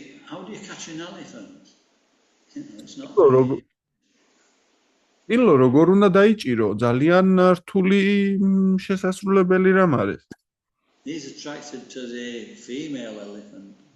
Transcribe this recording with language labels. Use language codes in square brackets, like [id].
[en] How do you catch an elephant? It's not. [ka] სპილო როგორ უნდა დაიჭირო? ძალიან რთული შესასრულებელი რამ არის. [en] He's attracted to the female elephant.